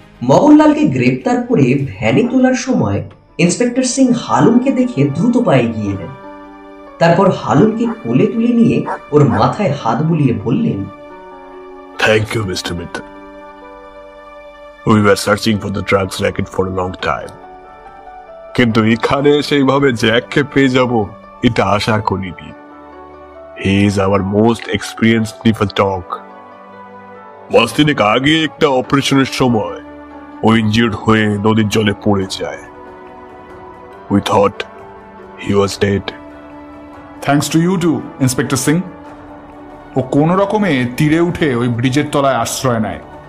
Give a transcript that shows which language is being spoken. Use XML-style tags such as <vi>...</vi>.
<bn>মগনলালকে গ্রেপ্তার করে ভ্যানে তোলার সময় ইন্সপেক্টর সিং হালুমকে দেখে দ্রুত পায়ে গিয়ে এলেন। তারপর হালুমকে কোলে তুলে নিয়ে ওর মাথায় হাত বুলিয়ে বললেন,</bn> <en>Thank you, Mr. Mittal. We were searching for the drugs racket for a long time.</en> <bn>কিন্তু এখানে সেইভাবে জ্যাককে পেয়ে যাব এটা আশা করিনি।</bn> <en>He is our most experienced sniffer dog.</en> <bn>মাস তিনেক আগে একটা অপারেশনের সময় ও ইনজিউর্ড হয়ে নদীর জলে পড়ে যায়।</bn> <en>We thought he was dead. Thanks to you to inspector Singh.</en> <bn>ও কোনো রকমে তীরে উঠে ওই ব্রিজের তলায় আশ্রয় নেয়।</bn>